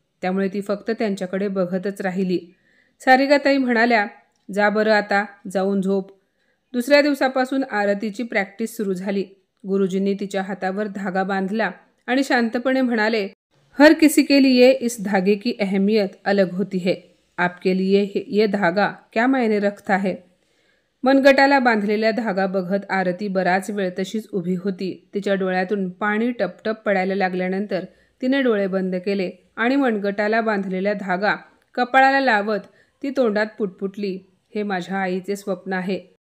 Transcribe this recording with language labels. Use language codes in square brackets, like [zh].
[mr] त्यामुळे ती फक्त त्यांच्याकडे बघतच राहिली. सारिकाताई म्हणाल्या, जा बरं आता, जाऊन झोप. दुसऱ्या दिवसापासून आरतीची प्रॅक्टिस सुरू झाली. गुरुजींनी तिच्या हातावर धागा बांधला आणि शांतपणे म्हणाले, [hi] हर किसी के लिए इस धागे की अहमियत अलग होती है. आपके लिए ये धागा क्या मायने रखता है. [mr] मनगटाला बांधलेला धागा बघत आरती बराच वेळ तशीच उभी होती. तिच्या डोळ्यातून पाणी टपटप पडायला लागल्यानंतर तिने डोळे बंद केले आणि मनगटाला बांधलेला धागा कपाळाला लावत ती तोंडात पुटपुटली, हे माझ्या आईचे स्वप्न आहे.